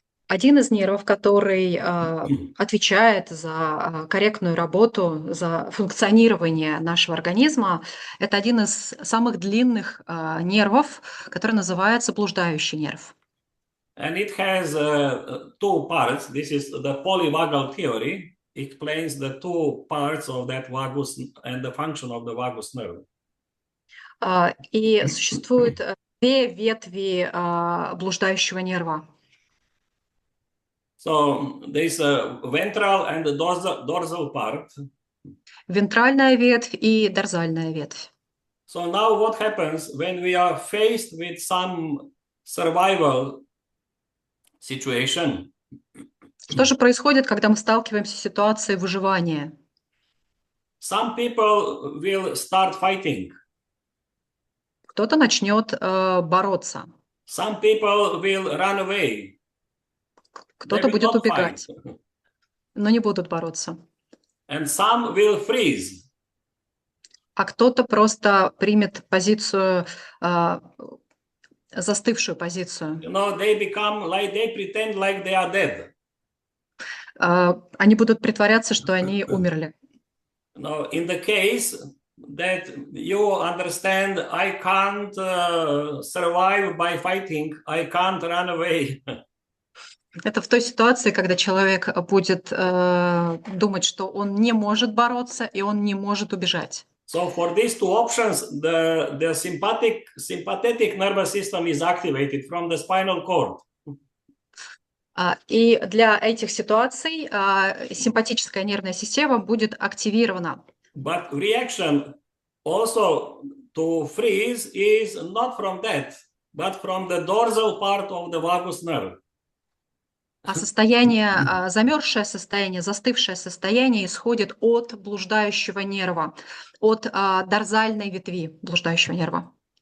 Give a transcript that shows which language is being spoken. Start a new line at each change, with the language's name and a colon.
Russian: Один из нервов, который отвечает за корректную работу, за функционирование нашего организма, это один из самых длинных нервов, который называется блуждающий нерв.
English: And it has two parts. This is the polyvagal theory. It explains the two parts of that vagus and the function of the vagus nerve.
Russian: И существует две ветви блуждающего нерва.
English: So there's a ventral and the dorsal part.
Russian: Вентральная ветвь и дорзальная ветвь.
English: So now what happens when we are faced with some survival situation?
Russian: Что же происходит, когда мы сталкиваемся с ситуацией выживания?
English: Some people will start fighting.
Russian: Кто-то начнет бороться,
English: Some people will run away.
Russian: кто-то
English: They will
Russian: будет
English: not
Russian: убегать,
English: fight.
Russian: но не будут бороться.
English: And some will freeze.
Russian: А кто-то просто примет позицию, застывшую позицию.
English: You know, they pretend like they are dead.
Russian: Они будут притворяться, что они умерли.
English: No, in the case that you understand, I can't survive by fighting, I can't run away.
Russian: Это в той ситуации, когда человек будет думать, что он не может бороться и он не может убежать.
English: So for these two options, the sympathetic nervous system is activated from the spinal cord.
Russian: И для этих ситуаций симпатическая нервная система будет активирована.
English: But reaction also to freeze is not from that, but from the dorsal part of the vagus nerve.
Russian: А состояние, замерзшее состояние, застывшее состояние исходит от блуждающего нерва, от дорзальной ветви блуждающего нерва.